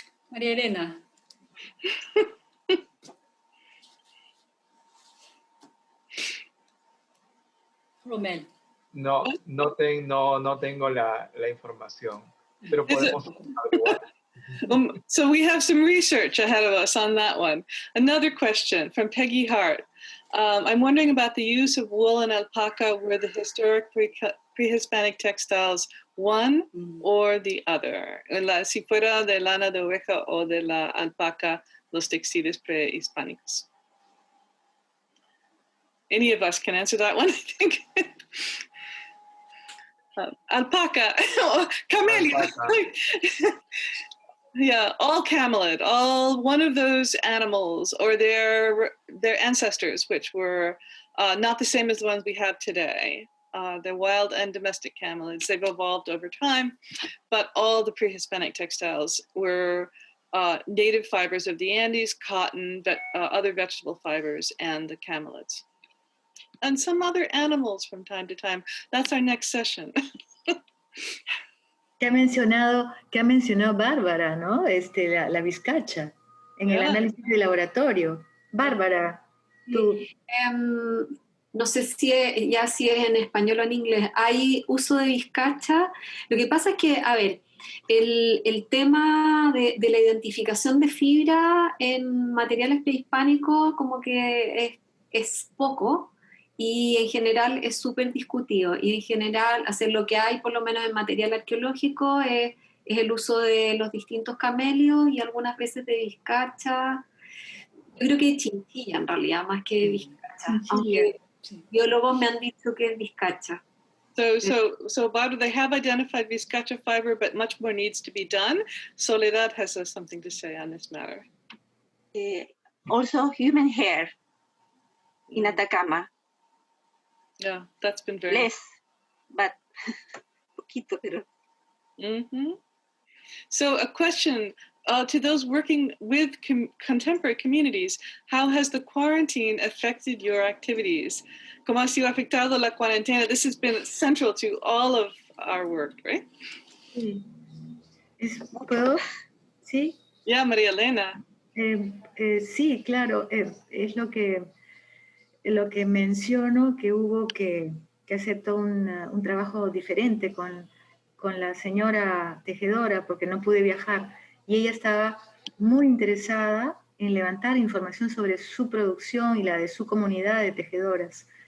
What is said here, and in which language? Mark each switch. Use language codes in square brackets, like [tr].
[es] María Elena. Rommel. No tengo la información, pero podemos averiguar. [en] So we have some research ahead of us on that one. Another question from Peggy Hart. I'm wondering about the use of wool and alpaca. Were the historic pre-Hispanic textiles one or the other? [es] Si fuera de lana de oveja o de la alpaca, los textiles prehispánicos. [en] Any of us can answer that one, I think. Alpaca, camellia. Yeah, all camelid, all one of those animals or their ancestors, which were not the same as the ones we have today. They're wild and domestic camelids. They've evolved over time, but all the pre-Hispanic textiles were native fibers of the Andes, cotton, other vegetable fibers, and the camelids. And some other animals from time to time. That's our next session. [es] Que ha mencionado Bárbara, ¿no? La vizcacha, en el análisis de laboratorio. Bárbara, tú. No sé si es en español o en inglés. Hay uso de vizcacha. Lo que pasa es que, a ver, el tema de la identificación de fibra en materiales prehispánicos como que es poco. Y en general es súper discutido, y en general hacer lo que hay, por lo menos en material arqueológico, es el uso de los distintos camelios y algunas veces de vizcacha. Yo creo que es chinchilla en realidad, más que vizcacha, aunque biólogos me han dicho que es vizcacha. [en] So Barbara, they have identified vizcacha fiber, but much more needs to be done. Soledad has something to say on this matter. Also human hair in Atacama. Yeah, that's been very less, but [es] poquito, pero. [en] So a question to those working with contemporary communities: how has the quarantine affected your activities? [es] ¿Cómo ha sido afectado la cuarentena? [en] This has been central to all of our work, right? [es] Sí. ¿Puedo? Sí. [en] Yeah, María Elena. [es] Sí, claro, es lo que menciono, que hubo que hacer todo un trabajo diferente con la señora tejedora, porque no pude viajar, y ella estaba muy interesada en levantar información sobre su producción y la de su comunidad de tejedoras.